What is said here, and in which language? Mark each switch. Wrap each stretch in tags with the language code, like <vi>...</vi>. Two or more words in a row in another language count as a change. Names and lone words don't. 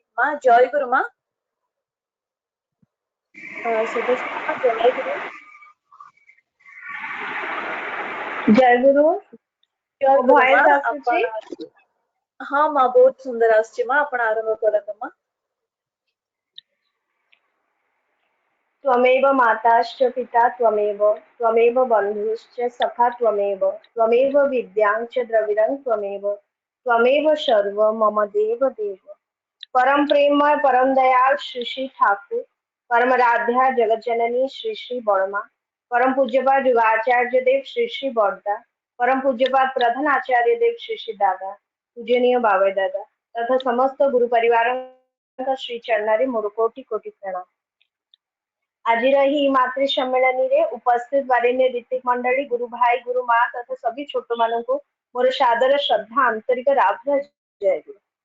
<or>ମା ଜୟ ଗୁରୁ ମା। ସୁଦୃଷ୍ଣା ଜୟ ଗୁରୁ। ଜୟ ଗୁରୁ। ଜୟ ଗୁରୁ ମା। ଭଏସ ଆସୁଛି? ହଁ ମା, ବହୁତ ସୁନ୍ଦର ଆସୁଛି ମା, ଆପଣ ଆରମ୍ଭ କରନ୍ତୁ ମା।</or> <sa>त्वमेव माताश्च पिता त्वमेव, त्वमेव बन्धुश्च सखा त्वमेव, त्वमेव विद्यां च द्रविडं त्वमेव, त्वमेव सर्व मम देव देव।</sa> <or>ପରମ ପ୍ରେମମୟ ପରମ ଦୟାଲ ଶ୍ରୀ ଶ୍ରୀ ଠାକୁର, ପରମ ଆରାଧ୍ୟା ଜଗତ ଜନନୀ ଶ୍ରୀ ଶ୍ରୀ ବଡ଼ମା, ପରମ ପୂଜ୍ୟପାଦ ଯୁଗାଚାର୍ଯ୍ୟ ଦେବ ଶ୍ରୀ ଶ୍ରୀ ବଡ଼ଦା, ପରମ ପୂଜ୍ୟପାଦ ପ୍ରଧାନ ଆଚାର୍ଯ୍ୟ ଦେବ ଶ୍ରୀ ଶ୍ରୀ ଦାଦା, ପୂଜନୀୟ ବାବା ଦାଦା ତଥା ସମସ୍ତ ଗୁରୁ ପରିବାର ଶ୍ରୀ ଚରଣରେ ମୋର କୋଟି କୋଟି ପ୍ରଣାମ। ଆଜି ମାତୃ ସମ୍ମିଳନୀରେ ଉପସ୍ଥିତ ବରେଣ୍ୟ ଋତ୍ୱିକ ମଣ୍ଡଳୀ, ଗୁରୁ ଭାଇ ଗୁରୁ ମା ତଥା ସଭି ଛୋଟ ମାନଙ୍କୁ ମୋର ସାଦର ଶ୍ରଦ୍ଧା ଆନ୍ତରିକ ରାଧା ଜୟ ଗୁରୁ।</or>